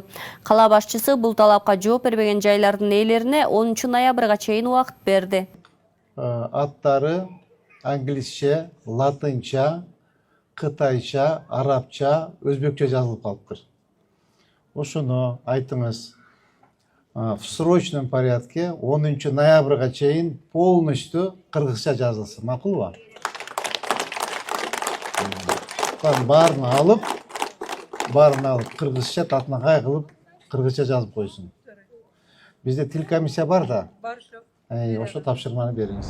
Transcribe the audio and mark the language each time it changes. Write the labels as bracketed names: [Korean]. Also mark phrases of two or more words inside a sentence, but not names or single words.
[Kyrgyz] Кала башчысы бул талапка жооп бербеген жайлардын ээлерине 10 ноябрга чейин убакыт берди. Аттары англисче, латынча, кытайча, арабча, өзбекче жазылып калыптыр. Ошону айтыңыз. [Russian] В срочном порядке [Kyrgyz] 10 ноябрга чейин полностью кыргызча жазылсын. Макулбу? Барын алып кыргызча татынакай кылып кыргызча жазып койсун. Бизде тил комиссия бар да. Ошо тапшырманы бериңиз.